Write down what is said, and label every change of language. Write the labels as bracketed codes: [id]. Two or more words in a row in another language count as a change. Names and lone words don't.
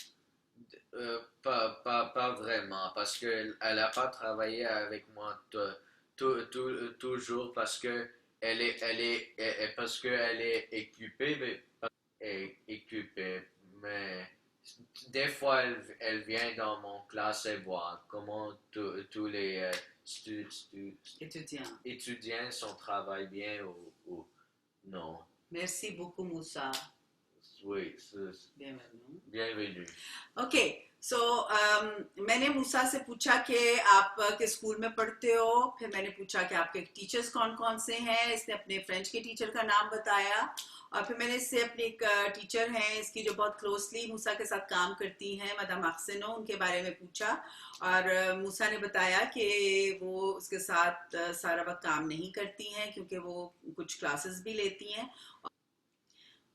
[fr] Pas vraiment, parce qu'elle n'a pas travaillé avec moi toujours, parce que parce qu'elle est équipée, mais des fois elle vient dans mon classe et voit comment tous les étudiants travaillent bien ou non. Merci beaucoup, Moussa. Oui, bienvenue. [hi] ओके, सो मैंने मूसा से पूछा कि आप किस स्कूल में पढ़ते हो, फिर मैंने पूछा कि आपके टीचर्स कौन कौन से हैं। इसने अपने फ्रेंच के टीचर का नाम बताया और फिर मैंने इससे अपनी एक टीचर हैं इसकी जो बहुत क्लोजली मूसा के साथ काम करती हैं, मदाम अक्सनो, उनके बारे में पूछा और मूसा ने बताया कि वो उसके साथ सारा वक्त काम नहीं करती हैं क्योंकि वो कुछ क्लासेस भी लेती हैं।